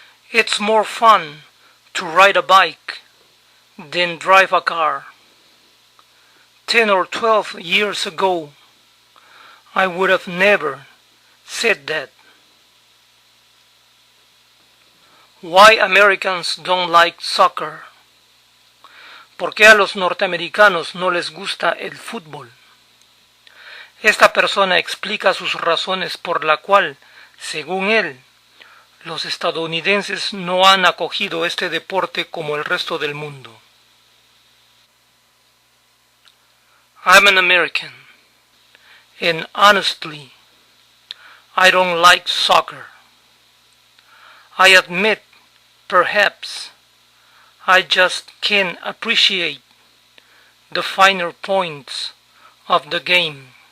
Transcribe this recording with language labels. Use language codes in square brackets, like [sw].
[en] It's more fun to ride a bike than drive a car. 10 or 12 years ago, I would have never said that. Why Americans don't like soccer? [es] ¿Por qué a los norteamericanos no les gusta el fútbol? Esta persona explica sus razones por la cual, según él, los estadounidenses no han acogido este deporte como el resto del mundo. [en] I'm an American, and honestly, I don't like soccer. I admit, perhaps, I just can't appreciate the finer points of the game.